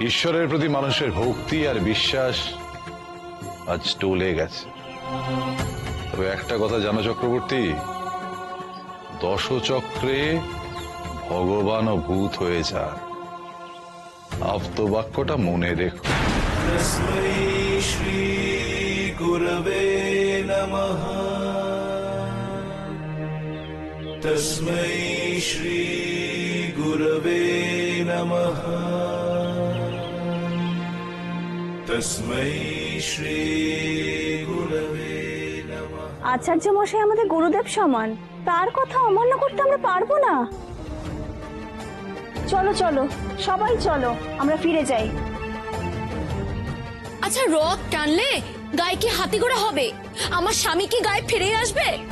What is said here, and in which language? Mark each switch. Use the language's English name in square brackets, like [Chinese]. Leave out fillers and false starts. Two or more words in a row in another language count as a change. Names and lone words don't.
[Bangla] ঈশ্বরের প্রতি মানুষের ভক্তি আর বিশ্বাস আজ টলে গেছে। তবে একটা কথা জানো চক্রবর্তী, দশচক্রে ভগবান ও ভূত হয়ে যায়। আপ্তবাক্যটা মনে রেখো। [Sanskrit] तस्मै श्री गुरवे नमः। तस्मै श्री गुरवे नमः। तस्मै श्री गुरवे नमः। [Bangla] আচার্য মশাই আমাদের গুরুদেব সমান, তার কথা অমান্য করতে আমরা পারবো না। চলো চলো সবাই চলো, আমরা ফিরে যাই। আচ্ছা, রথ টানলে গায়ে কি হাতি ঘোড়া হবে? আমার স্বামী কি গায়ে ফিরে আসবে?